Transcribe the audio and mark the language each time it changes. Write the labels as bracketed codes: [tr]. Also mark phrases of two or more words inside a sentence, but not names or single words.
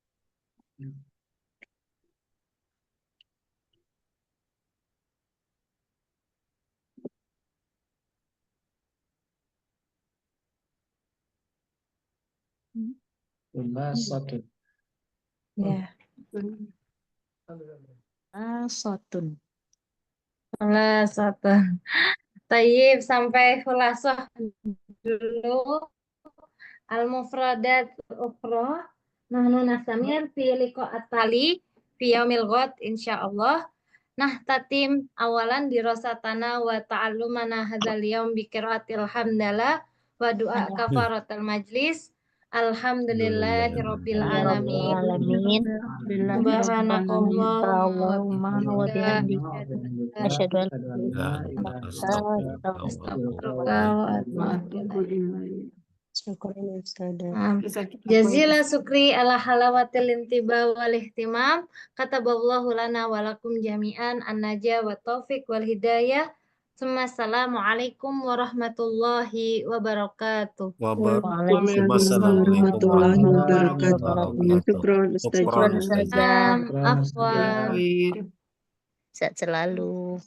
[ar] Khulasatun. [id] Ya. [ar] Sotun. Khulasatun. [id] Tayyib sampai khulasah dulu. [ar] المفردات أخرى. نحن نستمر في اللقاءات التالي في يوم الغد إن شاء الله. Nah، نتمم أولا دراستنا وتعلمنا هذا اليوم بقراءة الحمدلة ودعاء كفارة المجلس. الحمد لله رب العالمين. Alamin. Subhanakallahumma اللهم وبحمدك. أشهد أن لا إله أستغفرك وأتوب إليك. شكرا أستاذة. جزيل شكري على حلاوة الانتباه والاهتمام. كتب الله لنا ولكم جميعا النجاح والتوفيق والهداية. السلام عليكم ورحمة الله وبركاته. Wassalamualaikum ورحمة الله وبركاته. wabarakatuh. Syukron Syukron, Ustazah. Ustazah. Afwan. Khair. [id] Sehat selalu.